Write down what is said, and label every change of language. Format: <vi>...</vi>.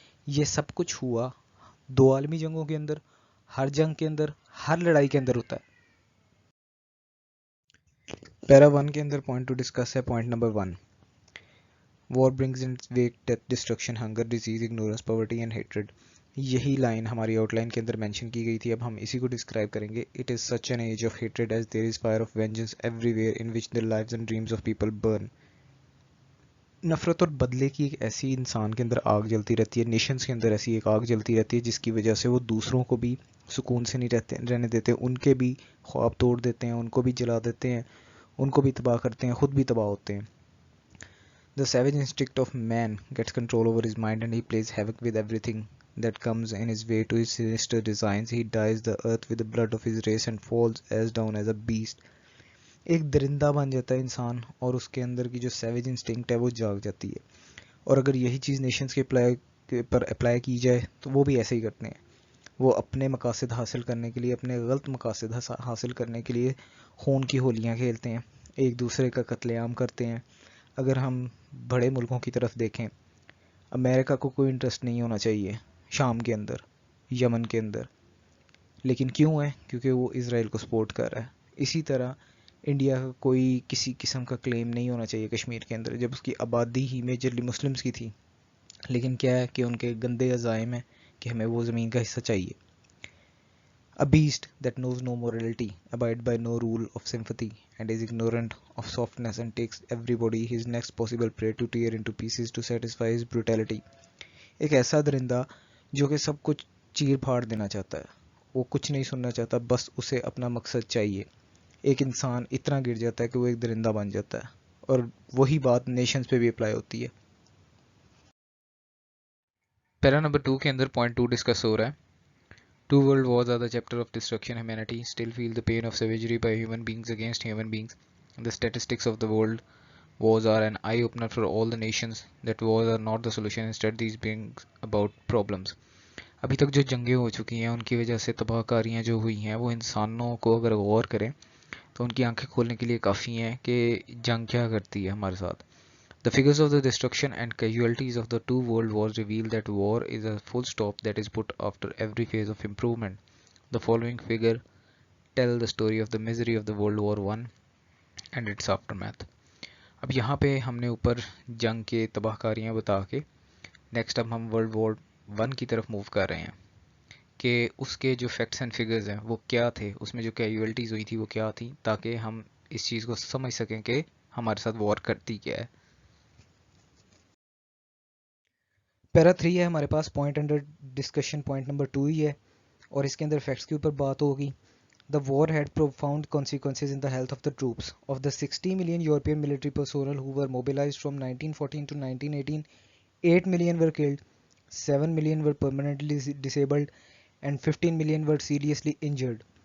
<ur>یہ سب کچھ ہوا دو عالمی جنگوں کے اندر، ہر جنگ کے اندر، ہر لڑائی کے اندر ہوتا ہے۔ پیرا 1 کے اندر پوائنٹ ٹو ڈسکس ہے، point number 1،</ur> <en>War brings in wake death destruction hunger disease ignorance poverty and hatred.</en> <ur>یہی لائن ہماری آؤٹ لائن کے اندر مینشن کی گئی تھی. اب ہم اسی کو ڈسکرائب کریں گے.</ur> <en>It is such an age of hatred as there is fire of vengeance everywhere in which the lives and dreams of people burn.</en> <ur>نفرت اور بدلے کی ایک ایسی انسان کے اندر آگ جلتی رہتی ہے, نیشنز کے اندر ایسی ایک آگ جلتی رہتی ہے جس کی وجہ سے وہ دوسروں کو بھی سکون سے نہیں رہنے دیتے, ان کے بھی خواب توڑ دیتے ہیں, ان کو بھی جلا دیتے ہیں, ان کو بھی تباہ کرتے ہیں, خود بھی تباہ ہوتے ہیں.</ur> <en>The savage instinct of man gets control over his mind and he plays havoc with everything that comes in his way to his sinister designs. He dyes the earth with the blood of his race and falls as down as a beast.</en> <ur>ایک درندہ بن جاتا ہے انسان اور اس کے اندر کی جو sewage instinct ہے وہ جاگ جاتی ہے. اور اگر یہی چیز نیشنز کے پر اپلائی کی جائے تو وہ بھی ایسے ہی کرتے ہیں. وہ اپنے مقاصد حاصل کرنے کے لیے, اپنے غلط مقاصد حاصل کرنے کے لیے خون کی ہولیاں کھیلتے ہیں, ایک دوسرے کا قتل عام کرتے ہیں. اگر ہم بڑے ملکوں کی طرف دیکھیں, امریکہ کو کوئی انٹرسٹ نہیں ہونا چاہیے شام کے اندر, یمن کے اندر, لیکن کیوں ہے؟ کیونکہ وہ اسرائیل کو سپورٹ کر رہا ہے. اسی طرح انڈیا کا کوئی کسی قسم کا کلیم نہیں ہونا چاہیے کشمیر کے اندر, جب اس کی آبادی ہی میجرلی مسلمس کی تھی. لیکن کیا ہے کہ ان کے گندے عزائم ہیں کہ ہمیں وہ زمین کا حصہ چاہیے.</ur> <en>A beast that knows no morality, abides by no rule of sympathy, and is ignorant of softness and takes everybody his next possible prey to tear into pieces to satisfy his brutality.</en> <ur>ایک ایسا درندہ جو کہ سب کچھ چیر پھاڑ دینا چاہتا ہے, وہ کچھ نہیں سننا چاہتا, بس اسے اپنا مقصد چاہیے. ایک انسان اتنا گر جاتا ہے کہ وہ ایک درندہ بن جاتا ہے, اور وہی بات نیشنز پہ بھی اپلائی ہوتی ہے. پیرا نمبر 2 کے اندر پوائنٹ 2 ڈسکس ہو رہا ہے.</ur> <en>Two world wars are the chapter of destruction. Humanity still feel the pain of savagery by human beings against human beings. The statistics of the world wars are an eye-opener for all the nations that wars are not the solution. Instead, these bring about problems.</en> <ur>ابھی تک جو جنگیں ہو چکی ہیں ان کی وجہ سے تباہ کاریاں جو ہوئی ہیں وہ انسانوں کو اگر غور کریں تو ان کی آنکھیں کھولنے کے لیے کافی ہیں کہ جنگ کیا کرتی ہے ہمارے ساتھ.</ur> <en>The figures of the destruction and casualties of the two world wars reveal that war is a full stop that is put after every phase of improvement. The following figure tell the story of the misery of the World War I and its aftermath.</en> <ur>اب یہاں پہ ہم نے اوپر جنگ کے تباہ کاریاں بتا کے نیکسٹ اب ہم ورلڈ وار 1 کی طرف موو کر رہے ہیں کہ اس کے جو</ur> <en>facts and figures</en> <ur>ہیں وہ کیا تھے, اس میں جو کیجویلٹیز ہوئی تھی وہ کیا تھی, تاکہ ہم اس چیز کو سمجھ سکیں کہ ہمارے ساتھ وار کرتی کیا ہے. پیرا 3 ہے ہمارے پاس, point under discussion point number 2 ہی ہے, اور اس کے اندر فیکٹس کے اوپر بات ہوگی.</ur> <en>The war had profound consequences in the health of the troops. Of the 60 million European military personnel who were mobilized from 1914 to 1918, 8 million were killed, 7 million were permanently disabled, and 15 million were seriously injured.</en>